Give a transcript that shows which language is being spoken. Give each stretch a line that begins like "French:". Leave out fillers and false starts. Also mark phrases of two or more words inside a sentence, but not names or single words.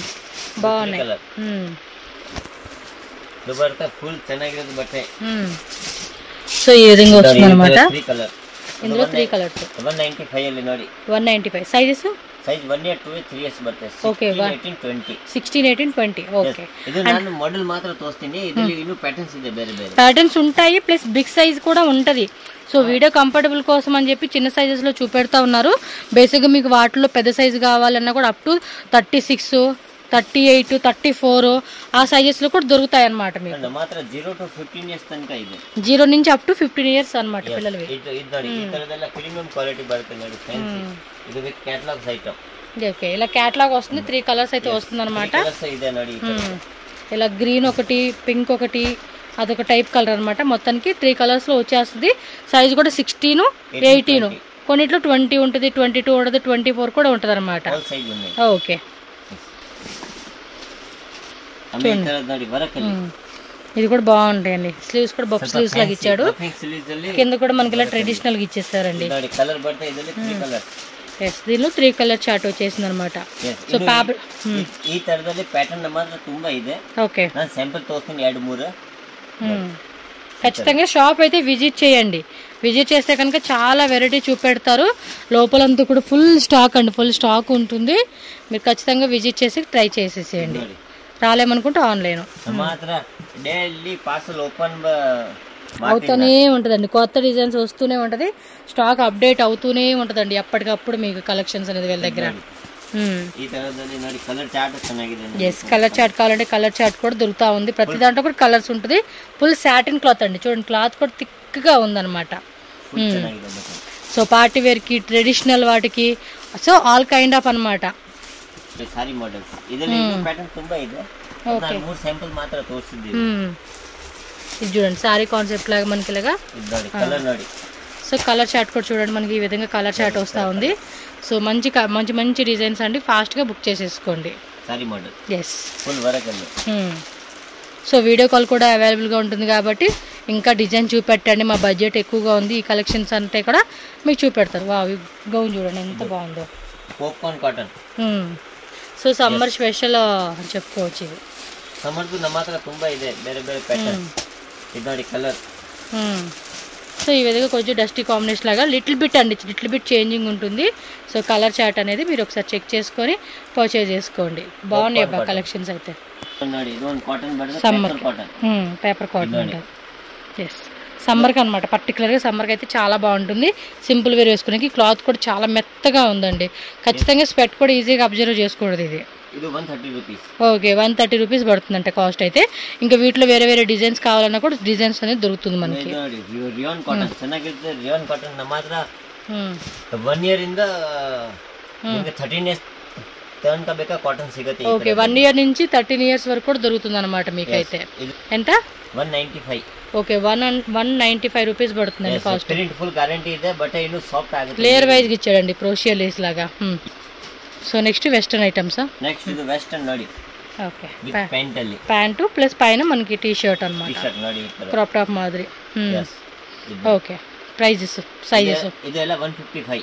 Telugu: బాగున్నాయి. సో ఈ విధంగా వస్తుంది అనమాట. ఇందులో 3 కలర్స్. 195 సైజెస్.
English: సైజ్ 1 year 2 year 3 years ಬರುತ್ತೆ.
Telugu: ఓకే 16 18 20. ఓకే.
Kannada: ಇದು ನಾನು ಮಾಡೆಲ್ ಮಾತ್ರ ತೋರಿಸ್ತೀನಿ. ಇದರಲ್ಲಿ ಇನ್ನೂ ಪ್ಯಾಟರ್ನ್ಸ್ ಇದೆ, ಬೇರೆ ಬೇರೆ
Telugu: ప్యాటర్న్స్ ఉంటాయి. ప్లస్ బిగ్ సైజ్ కూడా ఉంటది.
English: so video comfortable
Telugu: కోసం అని చెప్పి చిన్న సైజెస్ లో చూపెడతా ఉన్నారు. బేసిక్ గా మీకు వాటిలో పెద్ద సైజు కావాలన్నా కూడా
English: up to
Telugu: 36, 38, 34 ఆ సైజెస్ లో కూడా దొరుకుతాయి అన్నమాట మీకు.
English: 0 to 15 years తనక ಇದೆ.
Telugu: 0 నుంచి
English: up to 15 years
Telugu: అన్నమాట పిల్లలవి.
Kannada: ఇది ನೋಡಿ ಈ ತರದೆಲ್ಲ
English: premium quality
Kannada: ಬರುತ್ತೆ ನೋಡಿ ಫ್ಯಾನ್సీ. ಇದು
English: with catalogs
Kannada: ఐటమ్.
Telugu: ఓకే. ఇలా క్యాటలాగ్ వస్తుంది. 3 కలర్స్ అయితే వస్తుంది అన్నమాట.
Kannada: ಇದೆ ನೋಡಿ.
Telugu: ఇలా గ్రీన్ ఒకటి, పింక్ ఒకటి, అదొక టైప్ కలర్ అన్నమాట. మొత్తానికి 3 కలర్స్ లో వచ్చేస్తుంది. సైజ్ కూడా 16, 18 కొన్నిట్లో 20 ఉంటుంది, 22 ఉంటుంది, 24 కూడా ఉంటుంది అన్నమాట. ఓకే. ఇది కూడా బాగుంటాయండి. స్లీవ్స్ కూడా
English: buff sleeves
Telugu: లాగా ఇచ్చాడు. కింద కూడా మనకి ఇలా ట్రెడిషనల్ గా ఇచ్చేస్తారండి. దీనిలో 3
English: color chart
Telugu: వచ్చేసింది అనమాట. సో ఫ్యాబ్రిక్
Kannada: ఈ తరದಲ್ಲಿ ప్యాటర్న్ మాత్రం ತುಂಬಾ ಇದೆ.
Telugu: ఓకే.
Kannada: ನಾನು ಸ್ಯಾಂಪಲ್ ತೋರಿಸ್ತೀನಿ 2-3.
Telugu: ఖచ్చితంగా షాప్ అయితే విజిట్ చేయండి. విజిట్ చేస్తే కనుక చాలా వెరైటీ చూపెడతారు. లోపలంతా కూడా
English: full stock
Telugu: అండి.
English: full stock
Telugu: ఉంటుంది. మీరు ఖచ్చితంగా విజిట్ చేసి ట్రై చేసేసేయండి. రాలేమనుకుంటే ఆన్లైన్ అవుతూనే ఉంటదండి. కొత్త డిజైన్స్ వస్తూనే ఉంటది.
English: stock update
Telugu: అవుతూనే ఉంటదండి ఎప్పటికప్పుడు మీకు కలెక్షన్స్ అనేది వీళ్ళ దగ్గర.
English: yes color chart
Telugu: కావాలంటే
English: color chart
Telugu: కూడా దొరుకుతా ఉంది. ప్రతి దాంట్లో కూడా కలర్స్ ఉంటుంది.
English: full satin cloth
Telugu: అండి. చూడండి క్లాత్ కూడా థిక్ గా ఉందన్నమాట. సో
English: party wear
Telugu: కి, ట్రెడిషనల్ వాటికి,
English: so all kind of
Telugu: అన్నమాట.
Kannada: ಸಾರಿ ಮಾಡೆಲ್ಸ್ ಇದರಲ್ಲಿ ಪ್ಯಾಟರ್ನ್ ತುಂಬಾ ಇದೆ. ನಾನು 3 ಸ್ಯಾಂಪಲ್ ಮಾತ್ರ ತೋರಿಸಿದ್ದೀನಿ.
Telugu: ఇది చూడండి సారీ కాన్సెప్ట్ లాగా మనకి ఇలాగా
Kannada: కలర్ ನೋಡಿ.
Telugu: సో
English: color chart
Telugu: కూడా చూడండి మనకి ఈ విధంగా
English: color chart
Telugu: వస్తూ ఉంది. సో మంచి మంచి మంచి డిజైన్స్ అండి. ఫాస్ట్ గా బుక్ చేసేసుకోండి. సారీ మోడల్. ఎస్
English: full work
Telugu: అండి.
English: so video call
Telugu: కూడా అవైలబుల్ గా ఉంటుంది కాబట్టి ఇంకా డిజైన్ చూపెట్టండి. మా బడ్జెట్ ఎక్కువగా ఉంది. ఈ కలెక్షన్స్ అంటే కూడా మీకు చూపెడతారు.
English: wow gown
Telugu: చూడండి ఎంత బాగుందో.
English: popcorn cotton. so summer special
Telugu: అని చెప్పుకోవచ్చు. ఇది
Kannada: సమ్మర్ కు మాత్ర ತುಂಬಾ ಇದೆ, ಬೇರೆ ಬೇರೆ ಪ್ಯಾಟರ್ನ್. ఇది ನೋಡಿ కలర్.
Telugu: సో ఈ విధంగా కొంచెం
English: dusty combination
Telugu: లాగా
English: little bit
Telugu: అండి,
English: little bit changing
Telugu: ఉంటుంది. సో
English: color chart
Telugu: అనేది మీరు ఒకసారి చెక్ చేసుకొని పర్చేజ్ చేసుకోండి. బాగున్నాయి అబ్బా కలెక్షన్స్ అయితే.
English: summer paper cotton
Telugu: ఉంటుంది. ఎస్ సమ్మర్కి అనమాట. పర్టికులర్గా సమ్మర్కి అయితే చాలా బాగుంటుంది.
English: simple wear
Telugu: వేసుకునే క్లాత్ కూడా చాలా మెత్తగా ఉందండి. ఖచ్చితంగా స్వెట్ కూడా ఈజీగా అబ్జర్వ్ చేసుకోకూడదు. ఇది 130 రూపీస్. ఓకే 130 రూపీస్ పడుతుందంటే కాస్ట్ అయితే. ఇంకా వీటిలో వేరే వేరే డిజైన్స్ కావాలన్నా కూడా డిజైన్స్ అనేది దొరుకుతుంది మనకి.
English: rayon cotton
Kannada: ಚೆನ್ನಾಗಿರುತ್ತೆ.
English: rayon cotton
Kannada: ಮಾತ್ರ 1 year ಇಂದ 13 years ತನಕ ಬೇಕಾ కాటన్ ಸಿಗುತ್ತೆ.
Telugu: ఓకే 1 year నుంచి 13 years వరకు కూడా దొరుకుతుంది అనమాట మీకైతే. ఎంత? 195.
Kannada: ಓಕೆ 195 ರೂಪೀಸ್ ಬರುತ್ತಂడి ಕಾಸ್ಟ್.
English: print full guarantee
Kannada: ಇದೆ, ಬಟ್ಟೆ ಇನ್ನು ಸಾಫ್ಟ್ ಆಗುತ್ತೆ.
English: layer wise
Telugu: ఇచ్చాడండి
English: crochet lace
Telugu: లాగా.
English: so next western items.
Telugu: నెక్స్ట్ ఇది వెస్టర్న్ ನೋಡಿ. ఓకే
English: with pant
Telugu: ಅಲ್ಲಿ ప్యాంటు ప్లస్ పైన మనకి
English: t-shirt
Telugu: అన్నమాట.
English: t-shirt
Kannada: ನೋಡಿ
English: crop top
Telugu: మాదిరి.
English: yes okay prices sizes
Kannada: ಇದೆಲ್ಲ 155.